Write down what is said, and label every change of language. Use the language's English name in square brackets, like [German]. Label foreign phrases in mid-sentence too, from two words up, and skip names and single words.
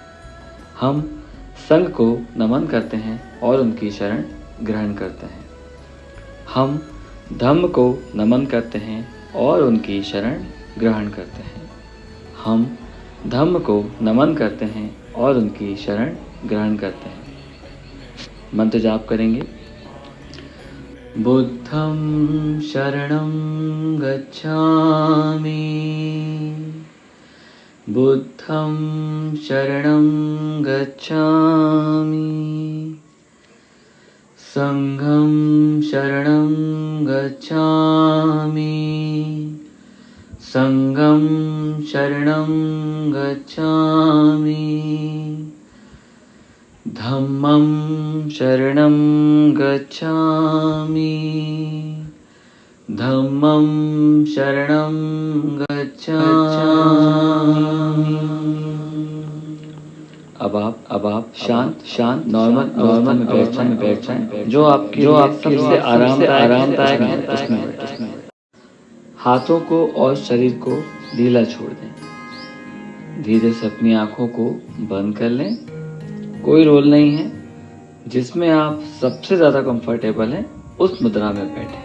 [Hindi] हम संघ को नमन करते हैं और उनकी शरण ग्रहण करते हैं। हम धम्म को नमन करते हैं और उनकी शरण ग्रहण करते हैं। हम धम्म को नमन करते हैं और उनकी शरण ग्रहण करते हैं। मंत्र जाप करेंगे। [Pali] बुद्धं शरणं गच्छामि, बुद्धं शरणं गच्छामि, संघं शरणं गच्छामि, संघं शरणं गच्छामि, धम्मं शरणं गच्छामि, धम्मं शरणं गच्छामि। [Hindi] अब आप शांत नॉर्मल में बैठ जाएं, जो आपके सबसे आरामदायक है उसमें। हाथों को और शरीर को ढीला छोड़ दें। धीरे से अपनी आंखों को बंद कर लें। कोई रोल नहीं है, जिसमें आप सबसे ज्यादा कंफर्टेबल हैं उस मुद्रा में बैठें।